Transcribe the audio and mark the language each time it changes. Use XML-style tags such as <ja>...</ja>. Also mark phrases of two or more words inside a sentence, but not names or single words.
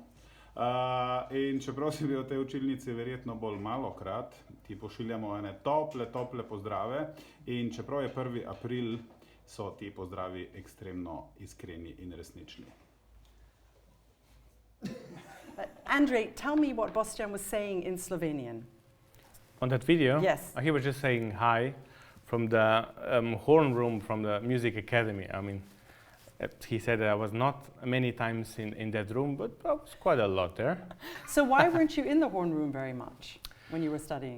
<sl>In čeprav si bil v tej učilnici verjetno bolj malokrat, ti pošiljamo ene tople pozdrave. In čeprav je 1. april, so ti pozdravi ekstremno iskreni in resnični.</sl> <en>Andrej, tell me what Bostjan was saying in Slovenian. On that video? Yes. He was just saying hi from the horn room from the music academy. I mean, he said that I was not many times in that room, but I was quite a lot there. So why weren't you in the horn room very much when you were studying?</en>